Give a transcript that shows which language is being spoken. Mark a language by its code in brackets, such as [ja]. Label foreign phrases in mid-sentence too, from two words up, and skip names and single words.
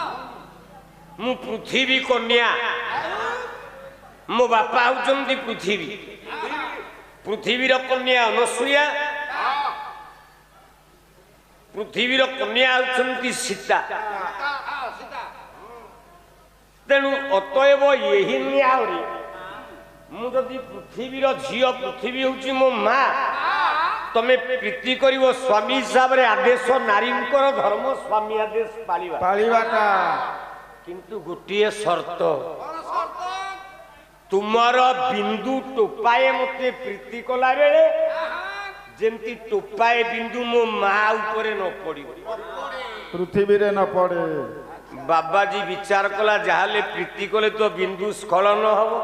[or] ମୁ ପୃଥ୍ୱୀ କନ୍ୟା ମୋ ବାପା ହଉଛନ୍ତି ପୃଥ୍ୱୀ ପୃଥ୍ୱୀର କନ୍ୟା ଅନସୂୟା ପୃଥ୍ୱୀର କନ୍ୟା ହଉଛନ୍ତି ସୀତା सीता ତେଣୁ ଅତଏବ ୟହି ନ୍ୟାୟରି ମୁ ଯଦି ପୃଥ୍ୱୀର ଝିଲ ପୃଥ୍ୱୀ ହଉଛି ମୋ ମାଆ ତମେ ପ୍ରୀତି କରିବ ସ୍ୱାମୀ ହିସାବ ରେ ଆଦେଶ ନାରୀ ଧର୍ମ ସ୍ୱାମୀ ଆଦେଶ ପାଳିବା କିନ୍ତୁ ଗୋଟେ ସର୍ତ୍ତ କଉଣ ସର୍ତ୍ତ ତୁମର ବିନ୍ଦୁ ଟୋପାଏ ମତେ ପ୍ରୀତି କଲା ବେଳେ ଯେମିତି ଟୋପାଏ ବିନ୍ଦୁ ମୋ ମାଆ ଉପର ନ ପଡ଼ିବ ପୃଥ୍ୱୀ ରେ ନ ପଡ଼େ ବାବାଜୀ ବିଚାର କଲା ଯାହାହେଲେ ପ୍ରୀତି କଲେ ତ ବିନ୍ଦୁ ସ୍ଖଳନ ହେବ